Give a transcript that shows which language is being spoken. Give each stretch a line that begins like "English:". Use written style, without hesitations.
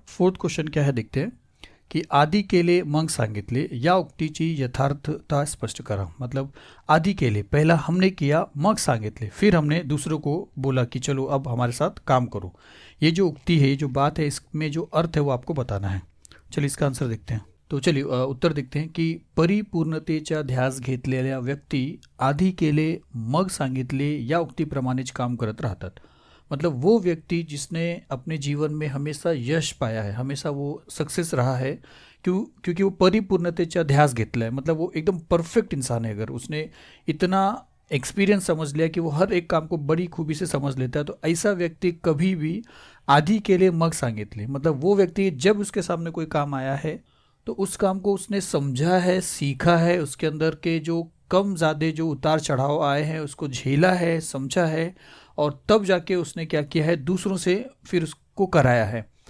Hindi: Fourth question क्या है देखते हैं की
Marathi: आधी केले मग सांगितले या उक्तीची यथार्थता स्पष्ट करा।
Hindi: मतलब
Marathi: आधी केले,
Hindi: पहला हमने किया,
Marathi: मग सांगितले,
Hindi: फिर हमने दूसरों को बोला कि चलो अब हमारे साथ काम करो। ये जो उक्ति है, ये जो बात है, इसमें जो अर्थ है वो आपको बताना है। चलिए इसका आंसर देखते हैं। तो चलिए उत्तर देखते हैं की
Marathi: परिपूर्णतेचा ध्यास घेतलेल्या व्यक्ती आधी केले मग सांगितले या उक्तीप्रमाणेच काम करत राहतात।
Hindi: मतलब वो व्यक्ति जिसने अपने जीवन में हमेशा यश पाया है, हमेशा वो सक्सेस रहा है, क्योंकि वो
Marathi: परिपूर्णतेचा ध्यास
Hindi: घेतला है। मतलब वो एकदम परफेक्ट इंसान है। अगर उसने इतना एक्सपीरियंस समझ लिया कि वो हर एक काम को बड़ी खूबी से समझ लेता है, तो ऐसा व्यक्ति कभी भी आधी के लिए
Marathi: मग सांगितले,
Hindi: मतलब वो व्यक्ति जब उसके सामने कोई काम आया है तो उस काम को उसने समझा है, सीखा है, उसके अंदर के जो कम ज़्यादा जो उतार चढ़ाव आए हैं उसको झेला है, समझा है, और तब जाके उसने क्या किया है, दूसरों से फिर उसको कराया है।